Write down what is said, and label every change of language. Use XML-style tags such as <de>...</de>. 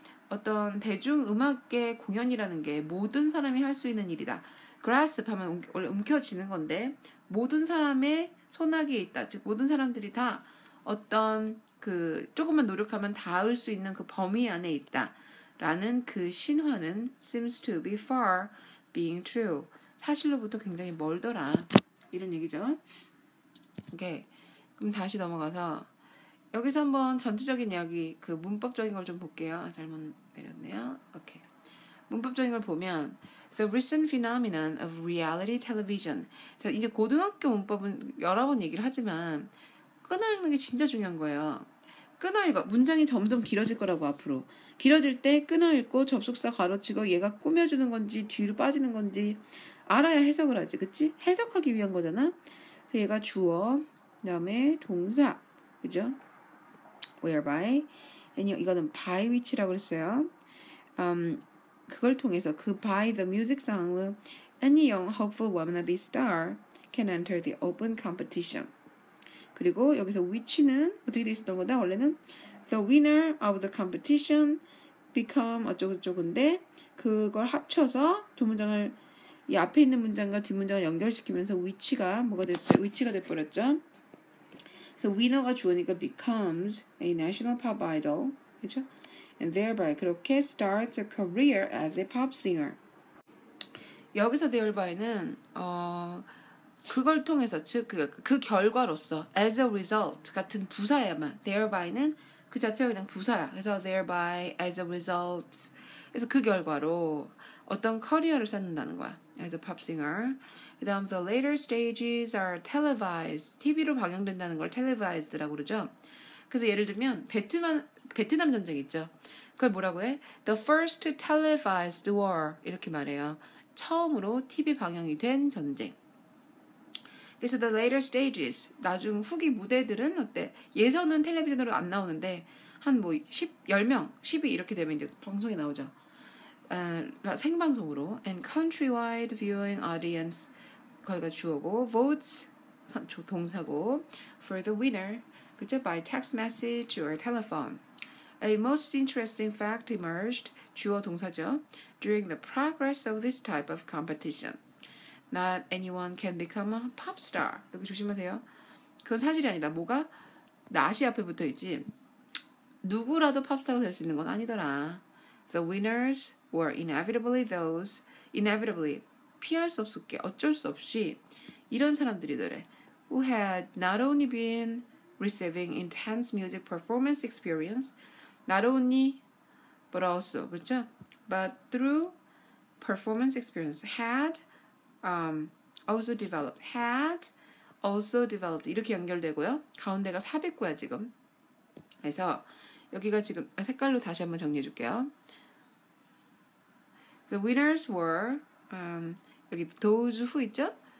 <ko>어떤 대중음악계 공연이라는 게 모든 사람이 할 수 있는 일이다. grasp 하면 원래 움켜쥐는 건데 모든 사람의 손아귀에 있다. 즉 모든 사람들이 다 어떤 그 조금만 노력하면 닿을 수 있는 그 범위 안에 있다. 라는 그 신화는</ko> <en>seems to be far being true.</en> <ko>사실로부터 굉장히 멀더라. 이런 얘기죠. 오케이. 그럼 다시 넘어가서 여기서 한번 전체적인 이야기, 그 문법적인 걸 좀 볼게요. 잘못 내렸네요. 오케이.</ko> <en>문법적인 걸 보면 The recent phenomenon of reality television.</en> <ko>자, 이제 고등학교 문법은 여러 번 얘기를 하지만 끊어 읽는 게 진짜 중요한 거예요. 끊어 읽어. 문장이 점점 길어질 거라고 앞으로. 길어질 때 끊어 읽고 접속사 가로치고 얘가 꾸며주는 건지 뒤로 빠지는 건지 알아야 해석을 하지. 그치? 해석하기 위한 거잖아. 그래서 얘가 주어, 그 다음에 동사. 그죠? whereby. 이거는 by which라고 그랬어요. 그걸 통해서 그</ko> <en>by the music song any young hopeful wannabe star can enter the open competition.</en> <ko>그리고 여기서 which는 어떻게 돼 있었던 거다? 원래는</ko> <en>the winner of the competition become</en> <ko>어쩌고저쩌고인데 그걸 합쳐서 두 문장을 이 앞에 있는 문장과 뒷문장을 연결시키면서 which가 뭐가 됐어요? which가 돼버렸죠. 그래서</ko> <en>winner가</en> <ko>주어니까</ko> <en>becomes a national pop idol,</en> <ko>그렇죠?</ko> <en>And thereby</en> <ko>그렇게</ko> <en>starts a career as a pop singer.</en> <ko>여기서 thereby,는 그걸 통해서 즉 그 결과로서</ko> <en>as a result</en> <ko>같은 부사야만 thereby,는 그 자체가 그냥 부사야. 그래서 thereby as a result. 그래서 그 결과로 어떤 커리어를 쌓는다는 거야.</ko> <en>as a pop singer.</en> <ko>그다음</ko> <en>the later stages are televised.</en> <ko>TV로 방영된다는 걸 televised라고 그러죠. 그래서 예를 들면 베트남 전쟁 있죠. 그걸 뭐라고 해?</ko> <en>The first televised war 이렇게 말해요.</en> <ko>처음으로 TV 방영이 된 전쟁. 그래서</ko> <en>the later stages,</en> <ko>나중 후기 무대들은 어때? 예선은 텔레비전으로 안 나오는데 한 뭐 10명, 10위 이렇게 되면 이제 방송에 나오죠. 생방송으로.</ko> <en>And countrywide viewing audience,</en> <ko>거기가 주어고,</ko> <en>votes,</en> <ko>동사고,</ko> <en>for the winner,</en> <ko>그쵸?</ko> <en>By text message or telephone. A most interesting fact emerged,</en> <ko>주어 동사죠.</ko> <en>During the progress of this type of competition. Not anyone can become a pop star.</en> <ko>여기 조심하세요. 그건 사실이 아니다. 뭐가? not이 앞에 붙어 있지. 누구라도 팝스타가 될 수 있는 건 아니더라.</ko> <en>The winners were inevitably those,</en> <ko>inevitably, 피할 수 없었게, 어쩔 수 없이 이런 사람들이더래.</ko> <en>Who had not only been receiving intense music performance experience, not only, but also,</en> <ko>그쵸?</ko> <en>But through performance experience, had also developed, had also developed</en> <ko>이렇게 연결되고요. 가운데가 삽입구야 지금. 그래서 여기가 지금 색깔로 다시 한번 정리해 줄게요.</ko> <en>The winners were</en> <ko>여기</ko> <en>those who</en> <ko>있죠?</ko>